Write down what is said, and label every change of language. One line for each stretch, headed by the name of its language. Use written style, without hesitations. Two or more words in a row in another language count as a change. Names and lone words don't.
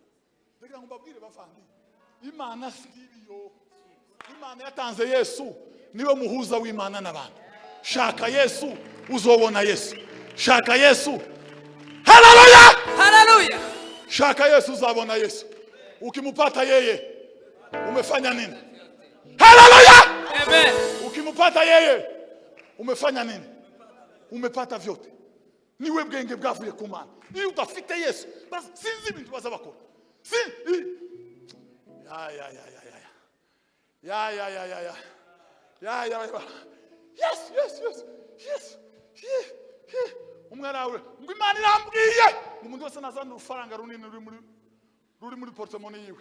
Kinyarwanda: Ndagira ngo mbabwire bavandi, Imana sibiyo. Imana yatanze Yesu niwe muhuza w'Imana n'abantu. Shaka Yesu uzobona Yesu, shaka Yesu. Haleluya! Haleluya! Shaka Yesu uzabona Yesu.
Swahili: Ukimupata yeye umefanya nini?
Kinyarwanda: Haleluya! Amen.
Swahili: Ukimupata yeye umefanya nini? Umepata vyote.
Kinyarwanda: niwe bwenge bwavuye ku Mana. Iyo udafite Yesu sinzi ibintu bazabakora.
English: Yes.
Kinyarwanda: Umwana wawe ngo Imana irambwiye umuntu wese nazana urufaranga runini ruri muri portemone yiwe.